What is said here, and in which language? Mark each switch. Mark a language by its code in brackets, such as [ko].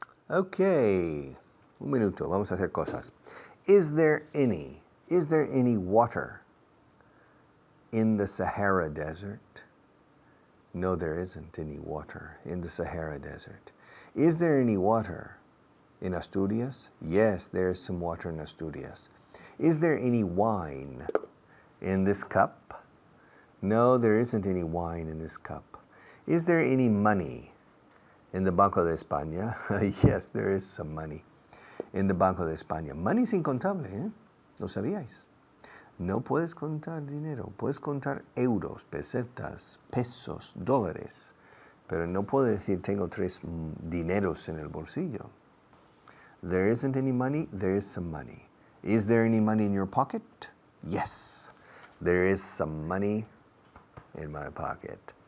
[es] Ok, un minuto, vamos a hacer cosas. [en] Is there any water in the Sahara Desert? No, there isn't any water in the Sahara Desert. Is there any water in Asturias? Yes, there is some water in Asturias. Is there any wine in this cup? No, there isn't any wine in this cup. Is there any money in the Banco de España? Yes, there is some money in the Banco de España. Money [es] es incontable, ¿eh? ¿Lo sabíais? No puedes contar dinero. Puedes contar euros, pesetas, pesos, dólares. Pero no puedo decir tengo 3 dineros en el bolsillo. [en] There isn't any money. There is some money. Is there any money in your pocket? Yes, there is some money in my pocket.